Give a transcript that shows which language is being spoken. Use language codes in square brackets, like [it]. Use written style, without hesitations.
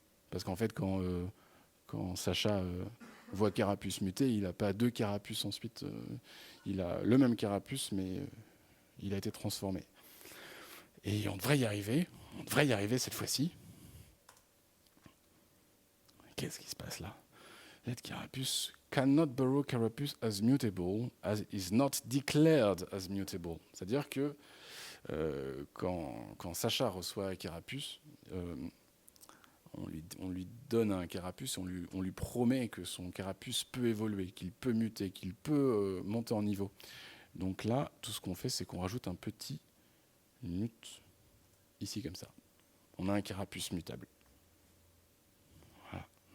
[fr] Parce qu'en fait, quand Sacha voit carapuce muté, il n'a pas deux carapuces ensuite. Il a le même carapuce, mais il a été transformé. Et on devrait y arriver. On devrait y arriver cette fois-ci. Qu'est-ce qui se passe là? [en] Let carapuce cannot borrow carapuce as mutable as is not declared as mutable. [fr] C'est-à-dire que quand Sacha reçoit carapuce, on lui donne un carapuce, on lui promet que son carapuce peut évoluer, qu'il peut muter, qu'il peut monter en niveau. Donc là, tout ce qu'on fait, c'est qu'on rajoute un petit mute ici comme ça. On a un carapuce mutable. Voilà.